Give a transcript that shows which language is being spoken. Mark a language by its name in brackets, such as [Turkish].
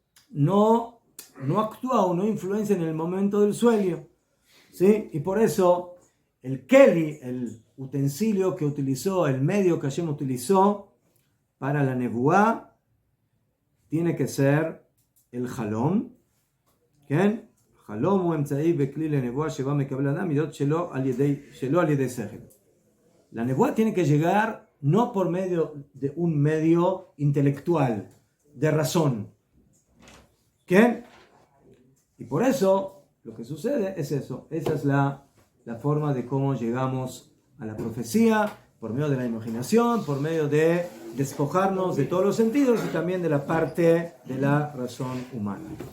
[Spanish] no actúa o no influencia en el momento del sueño. ¿Sí? Y por eso el keli, el utensilio que utilizó, el medio que Hashem utilizó para la nebuá, tiene que ser el jalom. ¿Qué? [Hebrew] חלום הוא אמצעי וכלי לנבואה שבה מקבל אדם מידות שלא על ידי שכל. [Spanish] La nebuá tiene que llegar no por medio de un medio intelectual, de razón. ¿Qué? Y por eso lo que sucede es eso. Esa es la forma de cómo llegamos a la profecía, por medio de la imaginación, por medio de despojarnos de todos los sentidos y también de la parte de la razón humana.